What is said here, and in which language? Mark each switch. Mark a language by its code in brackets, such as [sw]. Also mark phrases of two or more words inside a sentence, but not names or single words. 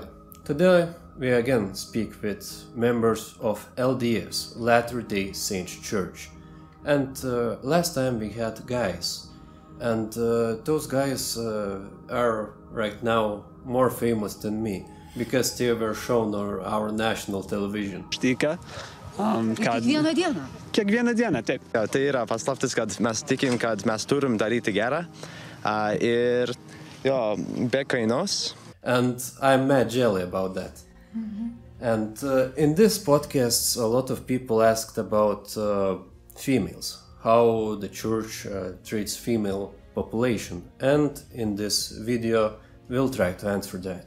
[en] Today we again speak with members of LDS, Latter-day Saints Church. And last time we had guys. And those guys are right now more famous than me, because they were shown on our national television. [lt] Kiekvieną dieną. Kiekvieną dieną, taip. Tai yra paslaptis, kad mes tikim, kad mes turim daryti gerą ir jo, be kainos. [en] And I'm mad jelly about that. And in this podcast, a lot of people asked about females, how the church treats female population. And in this video, we'll try to answer that.